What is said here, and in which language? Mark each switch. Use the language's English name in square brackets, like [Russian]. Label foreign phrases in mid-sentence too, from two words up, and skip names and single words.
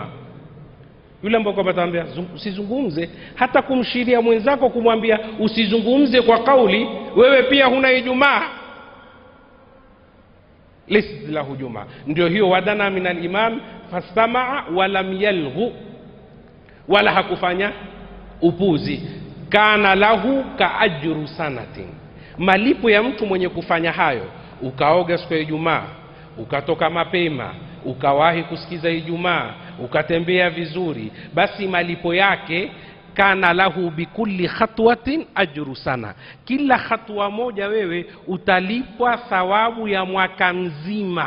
[Swahili] Yule ambaye kwamba atamwambia usizungumze, hata kumshiria mwenzako kumwambia usizungumze kwa kauli, wewe pia huna Ijumaa, [Arabic] ليست له جمعة. [Swahili] Ndio hiyo [Arabic] ودنا من الإمام فاستمع ولم يلغ, [Swahili] wala hakufanya upuzi. [Arabic] كان له كأجر سنة, [Swahili] malipo ya mtu mwenye kufanya hayo, ukaoga siku ya Ijumaa, ukatoka mapema, ukawahi kusikiza Ijumaa, ukatembea vizuri, basi malipo yake [Arabic] كان له بكل خطوة أجر سنة. [Swahili] Kila hatua moja wewe utalipwa thawabu ya mwaka mzima.